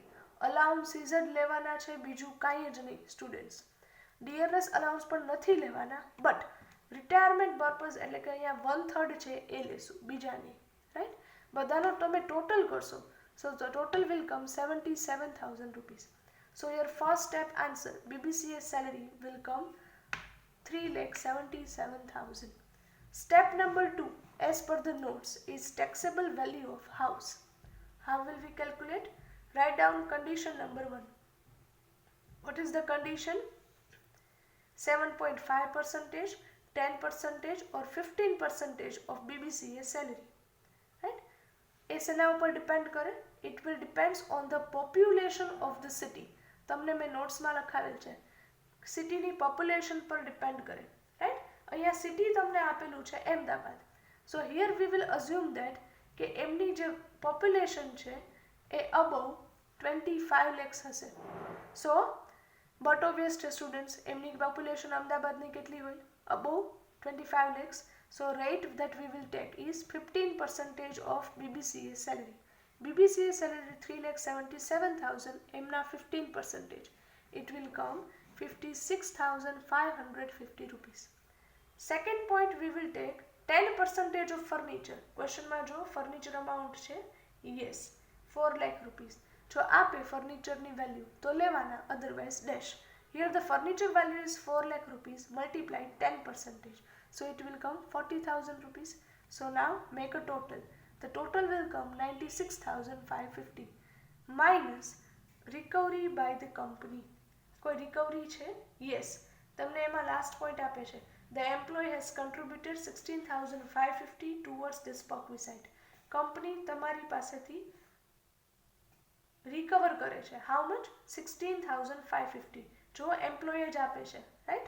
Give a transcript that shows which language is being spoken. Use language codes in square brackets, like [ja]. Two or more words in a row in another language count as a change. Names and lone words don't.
[gu] અલાઉન્સીસ જ લેવાના છે, બીજું કાંઈ જ નહીં સ્ટુડન્ટ્સ. [en] dearness allowance [gu] પણ નથી લેવાના, [en] but retirement purpose [gu] એટલે કે અહીંયા 1/3 છે એ લેશું, બીજા નહીં, રાઈટ? બધાનો તમે ટોટલ કરશો, [en] so the total will come 77,000 rupees. so your first step answer BBCA salary will come 3,77,000. Step number 2, as per the notes, is taxable value of house. How will we calculate? Write down condition number 1. What is the condition? 7.5%, 10% or 15% of BBCA salary. Right? [gu] એ શેના ઉપર ડિપેન્ડ કરે? [en] It will depends on the population of the city. [gu] તમને મેં નોટ્સમાં લખાવેલ છે, સિટીની પોપ્યુલેશન પર ડિપેન્ડ કરે, રાઈટ? અહીંયા સિટી તમને આપેલું છે અમદાવાદ, [en] so here we will assume that [gu] કે એમની જે પોપ્યુલેશન છે એ [en] above 25 lakhs [gu] હશે. [en] so but obvious [gu] છે સ્ટુડન્ટ્સ, એમની પોપ્યુલેશન અમદાવાદની કેટલી હોય? [en] અબવ 25 lakhs. so rate that we will take is 15% of BBCA salary. BBCA salary 3,77,000, એમના 15%. It will come 56,550 rupees. Second point, we will take 10% of furniture. Question [gu] માં જો [en] furniture amount છે, yes, 4 lakh rupees. [gu] જો આપે furniture ની value તો લેવાના, [en] otherwise dash. Here the furniture value is 4 lakh rupees multiplied 10%. So it will come 40,000 rupees. So now make a total. The total will come 96,550 minus recovery by the company. [gu] કોઈ રિકવરી છે? [en] યસ, [gu] તમને એમાં [en] last point [gu] આપે છે, [en] the employee has contributed 16,550 towards this perquisite. [gu] કંપની તમારી પાસેથી રિકવર કરે છે, [en] how much? [gu] 16,550. જો એમ્પ્લોય જ આપે છે, રાઈટ?